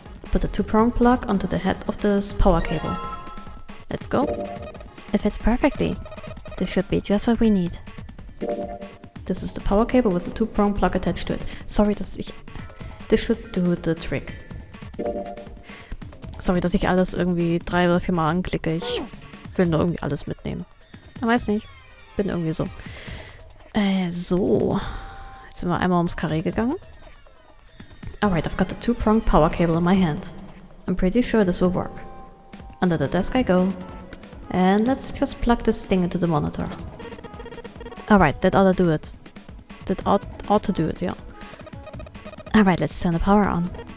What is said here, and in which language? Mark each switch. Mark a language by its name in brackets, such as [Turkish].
[English] Put the 2-prong plug onto the head of this power cable. Let's go. It fits perfectly. This should be just what we need. This is the power cable with the 2-prong plug attached to it. [German] Sorry, dass ich... [English] This should do the trick. [German] Sorry, dass ich alles irgendwie 3 oder 4 Mal anklicke. Ich will nur irgendwie alles mitnehmen. Ich weiß nicht. Bin irgendwie so. So. Jetzt sind wir einmal ums Karree gegangen. [English] Alright, I've got the 2-pronged power cable in my hand. I'm pretty sure this will work. Under the desk I go. And let's just plug this thing into the monitor. Alright, that ought to do it. That ought to do it, yeah. Alright, let's turn the power on.